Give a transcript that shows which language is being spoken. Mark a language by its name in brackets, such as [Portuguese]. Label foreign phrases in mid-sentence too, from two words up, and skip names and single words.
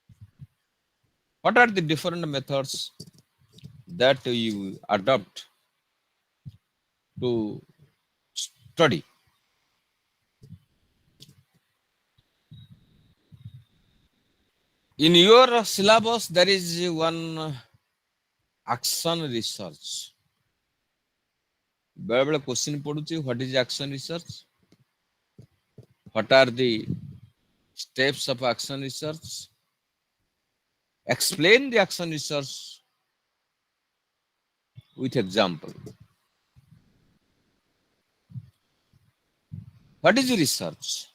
[English] What are the different methods that you adopt to study. In your syllabus, there is one action research. [Odia] ବେଳେ ବେଳେ question ପଡୁଛି, [English] what is action research? What are the steps of action research? Explain the action research with example. What is research?